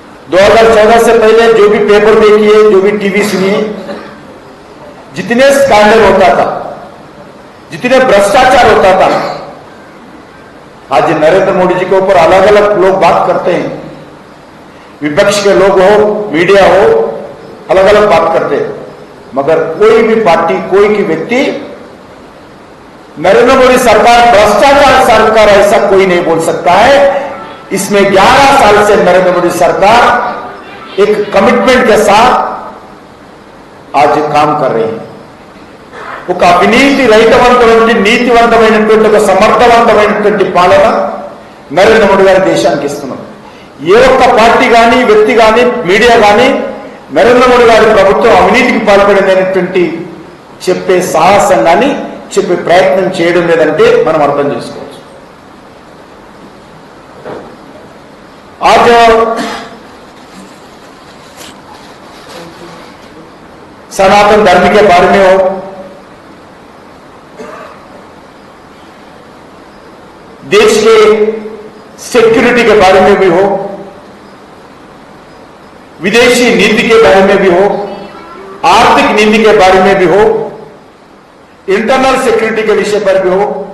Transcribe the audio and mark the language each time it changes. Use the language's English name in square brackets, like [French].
[Hindi] 2014 से पहले जो भी पेपर देखिए, जो भी टीवी सुनिए, जितने स्कैंडल होता था, जितने भ्रष्टाचार होता था, आज नरेंद्र मोदी जी के ऊपर अलग अलग लोग बात करते हैं, विपक्ष के लोग हो, मीडिया हो, अलग अलग बात करते हैं, मगर कोई भी पार्टी, कोई भी व्यक्ति नरेंद्र मोदी सरकार भ्रष्टाचार सरकार ऐसा कोई नहीं बोल सकता है। इसमें 11 साल से नरेंद्र मोदी सरकार एक कमिटमेंट के साथ आज काम कर रही है। [Telugu] ఒక అవినీతి రహితవంతమైన నీతివంతమైనటువంటి ఒక సమర్థవంతమైనటువంటి పాలన నరేంద్ర మోడీ గారి దేశానికి ఇస్తున్నారు. ఏ ఒక్క పార్టీ కానీ వ్యక్తి కానీ మీడియా కానీ నరేంద్ర మోడీ గారి ప్రభుత్వం అవినీతికి పాల్పడిందనేటువంటి చెప్పే సాహసం కానీ చెప్పే ప్రయత్నం చేయడం లేదంటే మనం అర్థం చేసుకోవచ్చు. [Hindi] आज सनातन धर्म के बारे में हो, देश के सिक्योरिटी के बारे में भी हो, विदेशी नीति के बारे में भी हो, आर्थिक नीति के बारे में भी हो, इंटरनल सिक्योरिटी के विषय पर भी हो,